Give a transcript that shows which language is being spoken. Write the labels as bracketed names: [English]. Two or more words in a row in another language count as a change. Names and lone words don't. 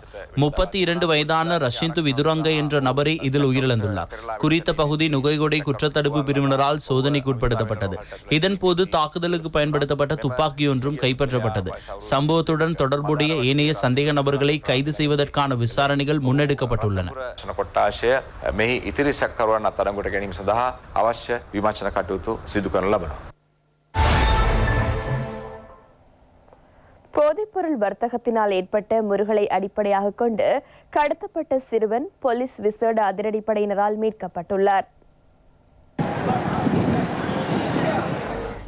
[Tamil] 32 வயதான ரஷிந்து விதுரங்க என்ற நபரை இதில் உயிரிழந்துள்ளார். குறித்த பகுதி நுகைகொடை குற்றத்தடுப்பு பிரிவினரால் சோதனைக்கு உட்படுத்தப்பட்டது. இதன்போது தாக்குதலுக்கு பயன்படுத்தப்பட்ட துப்பாக்கி ஒன்றும் கைப்பற்றப்பட்டது. சம்பவத்துடன் தொடர்புடைய ஏனைய சந்தேக நபர்களை கைது செய்வதற்கான விசாரணைகள் முன்னெடுக்கப்பட்டுள்ளன. [Sinhala] කොට්ටාශය මෙහි ඉතිරි සැකකරුවන් අත්අඩංගුවට ගැනීම සඳහා අවශ්‍ය විමර්ශන කටයුතු සිදු කරනු ලබනවා. [Tamil] போதைப்பொருள் வர்த்தகத்தினால் ஏற்பட்ட முருகலை அடிப்படையாக கொண்டு கடத்தப்பட்ட சிறுவன் போலீஸ் விசேட அதிரடிப்படையினரால் மீட்கப்பட்டுள்ளார்.